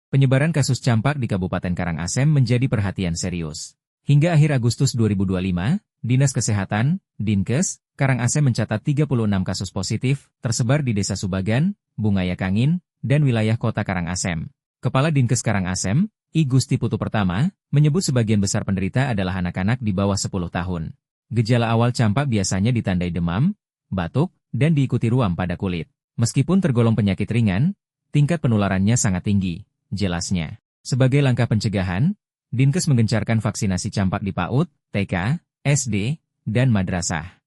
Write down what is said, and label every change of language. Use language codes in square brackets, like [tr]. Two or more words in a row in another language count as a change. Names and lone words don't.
[id] Penyebaran kasus campak di Kabupaten Karangasem menjadi perhatian serius. Hingga akhir Agustus 2025, Dinas Kesehatan, Dinkes, Karangasem mencatat 36 kasus positif, tersebar di Desa Subagan, Bungaya Kangin, dan wilayah Kota Karangasem. Kepala Dinkes Karangasem, I Gusti Putu Pertama, menyebut sebagian besar penderita adalah anak-anak di bawah 10 tahun. Gejala awal campak biasanya ditandai demam, batuk, dan diikuti ruam pada kulit. Meskipun tergolong penyakit ringan, tingkat penularannya sangat tinggi. Jelasnya, sebagai langkah pencegahan, Dinkes menggencarkan vaksinasi campak di PAUD, TK, SD, dan madrasah.